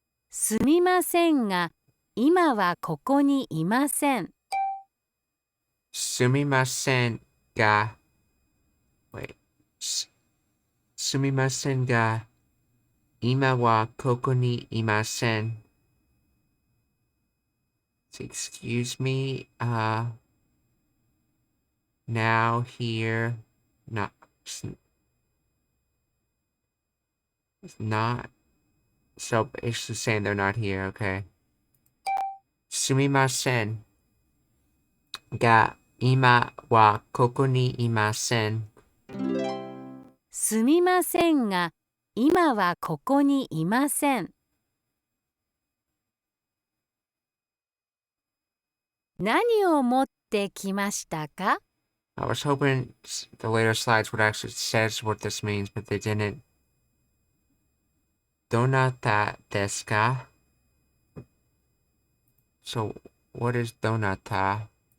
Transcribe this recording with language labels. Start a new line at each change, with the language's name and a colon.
Japanese: すみませんが、今はここにいません。すみませんが、
English: wait,
Japanese: すみませんが、今はここにいません。
English: Excuse me, now, here, not, it's not, so it's just saying they're not here, okay.
Japanese: すみませんが、今はここにいません。すみませんが、今はここにいません。何を持ってきましたか？
English: I was hoping the later slides would actually says what this means, but they didn't.
Japanese: どなたですか?
English: So, what is どなた?